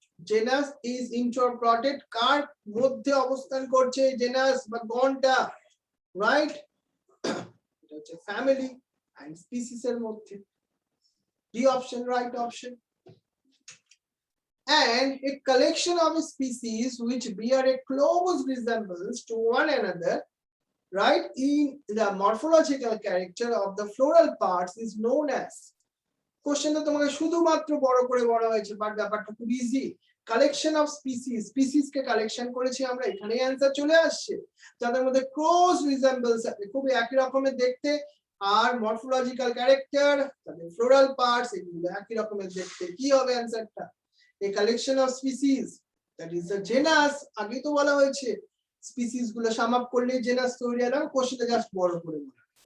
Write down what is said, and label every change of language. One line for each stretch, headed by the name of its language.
Bangla: Genus is ইন্টারপ্লটেড কার মধ্যে অবস্থান করছে, জেনাস বা গণটা, রাইট, এটা হচ্ছে ফ্যামিলি এন্ড স্পিসিস এর মধ্যে, D option right option.
English: And a collection of species which bear a close resemblance to one another, right, in the morphological character of the floral parts is known as,
Bangla: কোশ্চেনটা তোমাকে শুধুমাত্র বড় করে বলা হয়েছে, but ব্যাপারটা খুব easy. Collection of species, species K collection করেছি আমরা, এখানেই অ্যানসার চলে আসছে, যাদের মধ্যে ক্লোজ রিজেম্বলস আছে, খুব একই রকমের দেখতে, আর মরফোলজিক্যাল ক্যারেক্টার, তাদের ফ্লোরাল পার্টস এগুলো একই রকমের দেখতে, কি হবে অ্যানসারটা,
English: a collection of species, that is a genus,
Bangla: আগেই তো বলা হয়েছে স্পিসিস গুলো সাম আপ করলে জেনাস তৈরি হয়, কোশ্চেনটা জাস্ট বড় করে বলা,